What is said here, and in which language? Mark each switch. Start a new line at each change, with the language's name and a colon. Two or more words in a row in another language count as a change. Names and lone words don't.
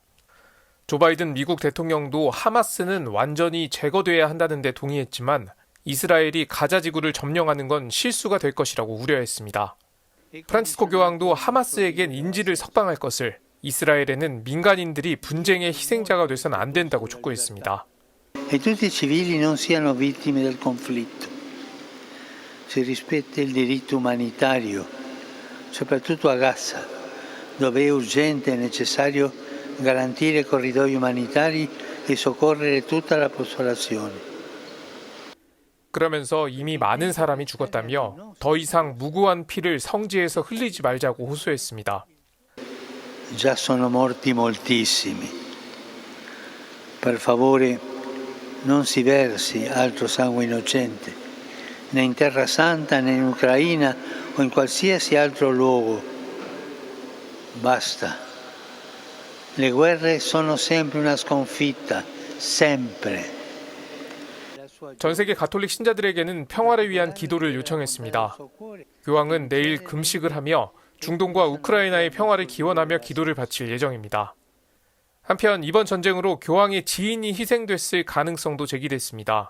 Korean: 조 바이든 미국 대통령도 하마스는 완전히 제거돼야 한다는 데 동의했지만 이스라엘이 가자지구를 점령하는 건 실수가 될 것이라고 우려했습니다. 프란치스코 교황도 하마스에겐 인질을 석방할 것을, 이스라엘에는 민간인들이 분쟁의 희생자가 돼서는 안 된다고 촉구했습니다.
Italian: E tutti i civili non siano vittime del conflitto. Si rispetta il diritto umanitario, soprattutto a Gaza, dove è urgente e necessario garantire corridoi umanitari e soccorrere tutta la popolazione.
Korean: 그러면서 이미 많은 사람이 죽었다며 더 이상 무고한 피를 성지에서 흘리지 말자고 호소했습니다.
Italian: Già sono morti moltissimi. Per favore non si versi altro sangue innocente, né in Terra Santa, né in Ucraina o in qualsiasi altro luogo. Basta. Le guerre sono sempre una sconfitta, sempre.
Korean: 전 세계 가톨릭 신자들에게는 평화를 위한 기도를 요청했습니다. 교황은 내일 금식을 하며 중동과 우크라이나의 평화를 기원하며 기도를 바칠 예정입니다. 한편 이번 전쟁으로 교황의 지인이 희생됐을 가능성도 제기됐습니다.